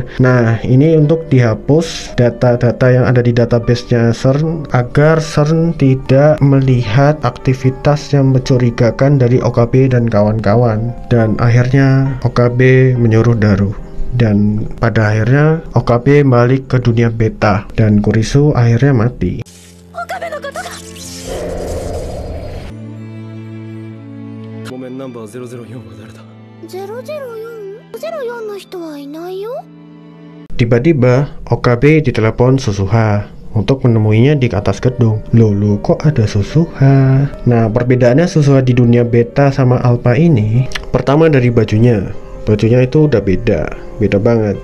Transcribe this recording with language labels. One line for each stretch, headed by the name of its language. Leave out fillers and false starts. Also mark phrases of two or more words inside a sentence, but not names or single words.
Indonesian: Nah, ini untuk dihapus data-data yang ada di database-nya CERN agar CERN tidak melihat aktivitas yang mencurigakan dari Okabe dan kawan-kawan. Dan akhirnya Okabe menyuruh Daru. Dan pada akhirnya Okabe balik ke dunia beta dan Kurisu akhirnya mati.
Japanese: 岡部のことだ. ごめん、ナンバー004は誰だ。 004の人はいないよ。
Indonesian: Tiba-tiba Okabe ditelepon Suzuha untuk menemuinya di atas gedung. Loh, kok ada Suzuha? Nah, perbedaannya Suzuha di dunia beta sama alpha ini, pertama dari bajunya itu udah beda banget.